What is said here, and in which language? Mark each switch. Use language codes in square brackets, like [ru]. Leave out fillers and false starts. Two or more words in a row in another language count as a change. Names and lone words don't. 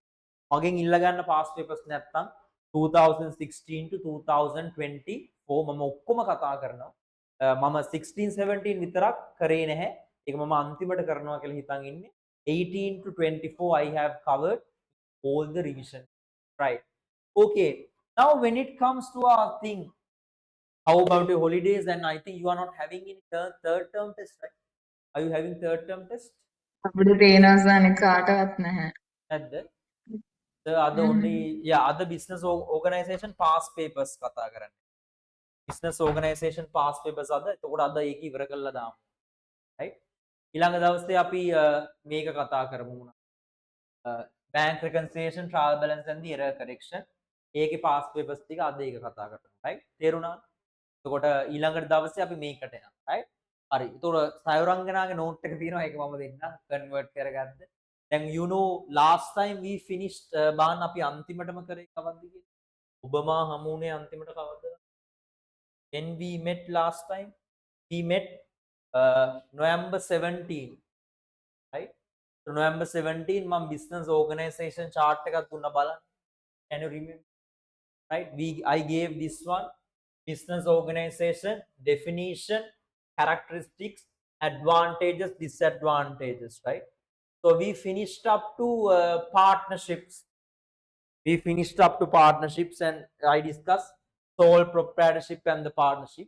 [si] මගෙන් ඉල්ල ගන්න [en] past papers [si] නැත්තම් 2016 to 2024 මම ඔක්කොම කතා කරනවා. මම 16 17 විතරක් කරේ නැහැ. ඒක මම අන්තිමට කරනවා කියලා හිතන් ඉන්නේ. [en] 18 to 24 I have covered all the revision. Right. Okay. Now when it comes to our thing, how about your holidays? And I think you are not having any third term test, right? Are you having third term test? [si] අපිට තේනවාසනේ කාටවත් නැහැ. නැද්ද? [en] The other only, yeah, other business organization past papers [si] කතා කරන්නේ. [en] Business organization past papers අද. [si] එතකොට අද ඒක ඉවර කරලා දාමු. right? ඊළඟ දවසේ අපි මේක කතා කරමු. [en] bank reconciliation, trial balance and the error correction. [si] ඒකේ [en] past papers [si] ටික අද ඒක කතා කරමු. right? තේරුණාද? එතකොට ඊළඟ දවසේ අපි මේකට යනවා. right? හරි. එතකොට සයුරංගනාගේ note එක තියෙනවා. ඒක මම දෙන්නම්. convert කරගන්න. දැන් [en] you know last time we finished [si] බාන්න අපි අන්තිමටම කරේ කවද්ද කියලා? ඔබ මා හමු වුණේ අන්තිමට කවද්ද? [en] When we met last time, we met November 17, right? [si] So November 17 මම [en] business organization chart [si] එකක් දුන්නා බලන්න. [en] Can you remember? Right? I gave this one, business organization, definition, characteristics, advantages, disadvantages, right? So we finished up to partnerships. We finished up to partnerships and I discussed sole proprietorship and the partnership.